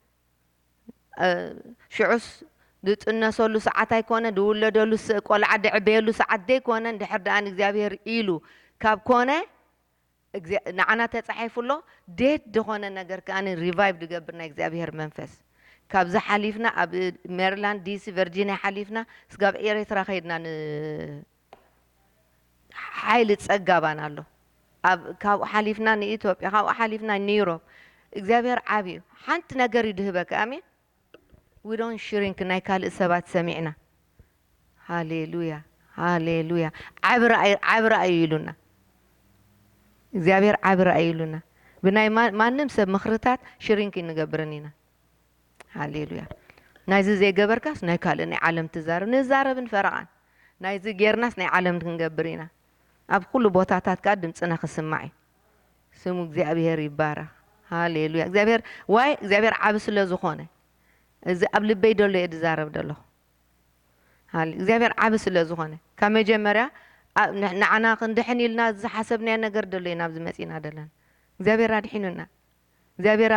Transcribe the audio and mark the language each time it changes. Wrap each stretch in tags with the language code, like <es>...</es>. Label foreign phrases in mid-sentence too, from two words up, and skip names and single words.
<ti>ሽዑስ ድጥነሰሉ ሰዓት ኣይኮነ ድውለደሉ ቆልዓ ድዕበየሉ ሰዓት ዘይኮነ እንድሕር ደኣን እግዚኣብሔር ኢሉ ካብ ኮነ ንዓና ተፃሒፉሎ ዴት ድኾነ ነገር ከኣኒ ሪቫይቭ ድገብር ናይ እግዚኣብሔር መንፈስ ካብዚ ሓሊፍና ኣብ ሜሪላንድ ዲሲ ቨርጂኒያ ሓሊፍና ስጋብ ኤርትራ ከይድና ሓይሊ ፀጋባና ኣሎ ካብኡ ሓሊፍና ንኢትዮጵያ ካብኡ ሓሊፍና ንዩሮፕ እግዚኣብሔር ዓብዩ ሓንቲ ነገር ይድህበካ ኣሜን</ti> <en>we don't shrink</en> <ti>ናይ ካልእ ሰባት ሰሚዕና ሃሌሉያ ሃሌሉያ ዓብራ ኢሉና እግዚአብሔር ዓብራ ኢሉና ብናይ ማንም ሰብ ምኽርታት ሽሪንክ እንገብርን ኢና ሃሌሉያ ናይዚ ዘይገበርካስ ናይ ካልእ ናይ ዓለም ትዛረብ ንዛረብን ፈረቓን ናይዚ ጌርናስ ናይ ዓለም ክንገብር ኢና ኣብ ኩሉ ቦታታት ካ ድምፅና ክስማዕ ስሙ እግዚአብሔር ይባረክ ሃሌሉያ እግዚአብሔር ዓብ ስለ ዝኾነ እዚ ኣብ ልበይ ደሎ እየ ዝዛረብ ደለኹ እግዚአብሔር ዓብ ስለ ዝኾነ ካብ መጀመርያ ንዓና ክንድሕን ኢልና ዝሓሰብናዮ ነገር ደሎ ኢና ኣብዚ መፂና ደለና እግዚአብሔር ኣድሒኑና እግዚአብሔር</ti>